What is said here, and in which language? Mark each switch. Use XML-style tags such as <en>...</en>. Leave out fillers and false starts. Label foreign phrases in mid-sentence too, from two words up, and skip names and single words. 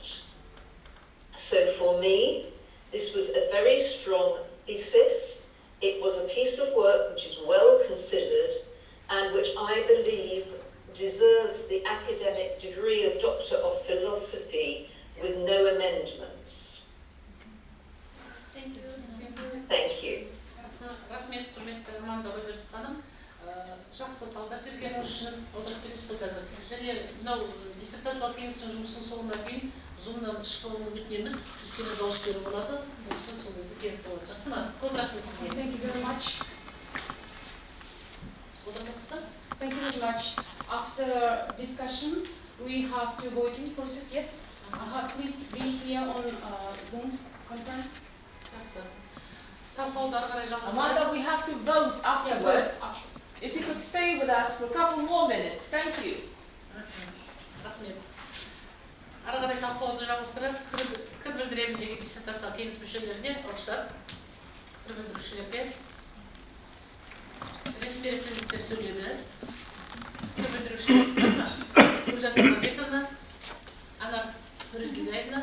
<en>So for me, this was a very strong thesis. It was a piece of work which is well considered and which I believe deserves the academic degree of Doctor of Philosophy with no amendments. Thank you. Thank you.</en> <kk>Рахмет, құрметті Аманда Робертс ханым. Жақсы талдап берген үшін отырып бересіз ғой қазір. Және мынау диссертациялық кеңестің жұмысының соңына дейін Zoom-дан шықпауын өтінеміз. Өйткені дауыс беру болады. Осы сол кезде керек болады. Жақсы ма? Көп рахмет сізге.</kk> <en>Thank you very much.</en> <kk>Отырмасыздар?</kk> <en>Thank you very much. After discussion, we have to voting process. Yes. Please be here on Zoom conference.</en> <kk>Жақсы. Талқылауды ары қарай жалғастырайық.</kk> <en>Amanda, we have to vote afterwards. If you could stay with us for a couple more minutes. Thank you.</en> <kk>Рахмет. Ары қарай талқылауды жалғастырып, пікір білдіремін деген диссертациялық кеңес мүшелеріне рұқсат. Пікір білдірушілерге. Ресми рецензенттер сөйледі. Пікір білдірушілер Гүлжан Нұрбековна, Анар Нұргизаевна.</kk>